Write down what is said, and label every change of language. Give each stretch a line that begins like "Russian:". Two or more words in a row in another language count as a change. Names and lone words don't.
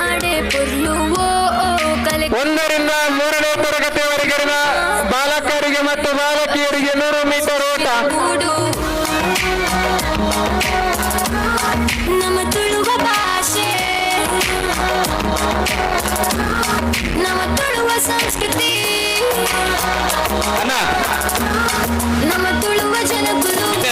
Kannada: 1 ರಿಂದ 3ನೇ ತರಗತಿಯವರೆಗಿನ ಬಾಲಕರಿಗೆ ಮತ್ತು ಬಾಲಕಿಯರಿಗೆ 100 ಮೀಟರ್ ಓಟ. ನಮ್ಮ ತುಳುವ ಭಾಷೆ, ನಮ್ಮ ತುಳುವ ಸಂಸ್ಕೃತಿ, ನಮ್ಮ ತುಳುವ ಜನಕುಲು